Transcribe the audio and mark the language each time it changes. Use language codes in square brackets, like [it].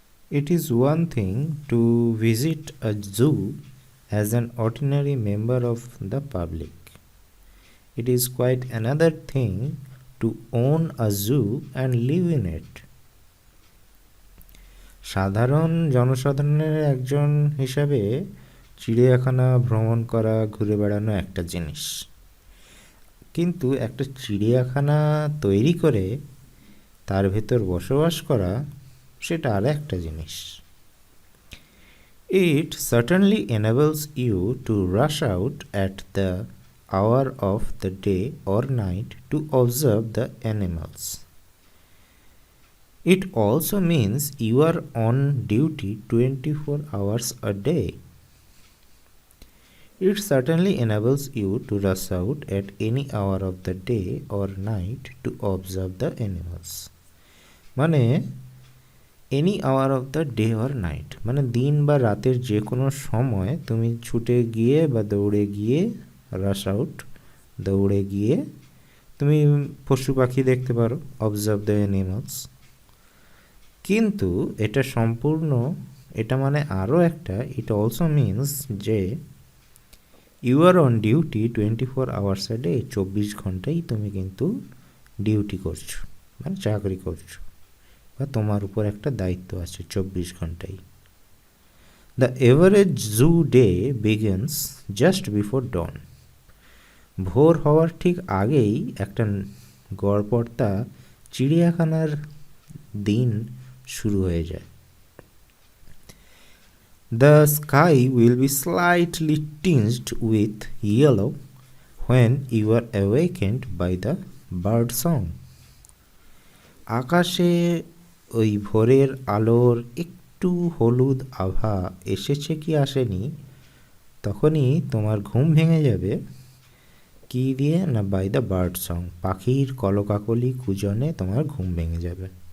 [en] It is one thing to visit a zoo as an ordinary member of the public. It is quite another thing to own a zoo and live in it. [bn] সাধারণ জনসাধারণের একজন হিসাবে চিড়িয়াখানা ভ্রমণ করা, ঘুরে বেড়ানো একটা জিনিস, কিন্তু একটা চিড়িয়াখানা তৈরি করে তার ভেতর বসবাস করা সেটা আর একটা জিনিস। [en] It certainly enables you to rush out at the hour of the day or night to observe the animals. It also means you are on duty 24 hours a day. It certainly enables you to rush out at any hour of the day or night to observe the animals. [bn] মানে [en] any hour of the day or night, [bn] মানে দিন বা রাতের যে কোনো সময় তুমি ছুটে গিয়ে বা দৌড়ে গিয়ে, [en] rush out [bn] দৌড়ে গিয়ে তুমি পশু পাখি দেখতে পারো, [en] Observe the animals. [bn] কিন্তু এটা সম্পূর্ণ, এটা মানে আরও একটা, [en] it also means যে you are on duty 24 hours a day, [bn] 24 ঘন্টাই তুমি কিন্তু ডিউটি করছো, মানে চাকরি করছো বা তোমার উপর একটা দায়িত্ব আছে 24 ঘন্টাই। [en] the average zoo day begins just before dawn, [bn] ভোর হওয়ার ঠিক আগেই একটা গড়পড়তা চিড়িয়াখানার দিন শুরু হয়ে যায়। [en] The sky will be slightly tinged with yellow when you are awakened by the bird song. [bn] আকাশে ওই ভোরের আলোর একটু হলুদ আভা এসেছে কি আসেনি, তখনই তোমার ঘুম ভেঙে যাবে কি দিয়ে না, [en] by the bird song, [bn] পাখির কলকাকলি কুজনে তোমার ঘুম ভেঙে যাবে।